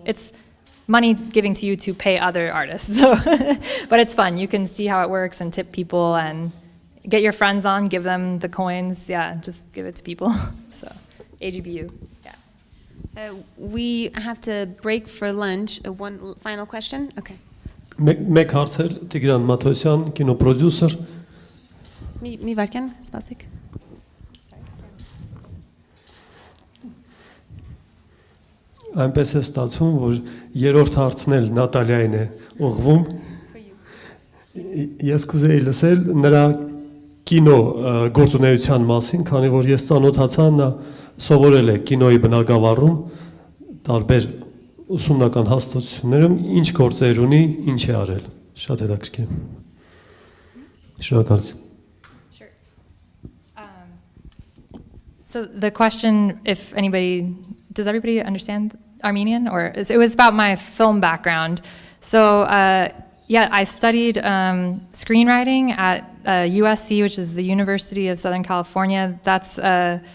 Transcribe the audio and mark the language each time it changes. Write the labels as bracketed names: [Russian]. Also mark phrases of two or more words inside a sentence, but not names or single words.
[English] It's money giving to you to pay other artists, so but it's fun. You can see how it works and tip people and get your friends on, give them the coins. Yeah, just give it to people. So, AGBU. Yeah. We have to break for lunch. One final question? Okay. [Armenian] Մեկ հարցեր Տիգրան Մաթոսյան, կինոպրոդյուսեր։ Մի վարկյան, սպասեք. Այնպես է ստացվում, որ երրորդ հարցն էլ Նատալիային է ուղղվում։ Ես կուզեի լսել նրա կինո գործունեության մասին, քանի որ ես ծանոթացա, նա սովորել է կինոյի բնագավառում, տարբեր ուսումնական հաստատություններում, ինչ գործեր ունի, ինչ է արել։ Շատ հետաքրքիր է։ Շնորհակալություն։ [English] Sure. So the question, if anybody, does everybody understand Armenian? Or it was about my film background. So yeah, I studied screenwriting at USC, which is the University of Southern California.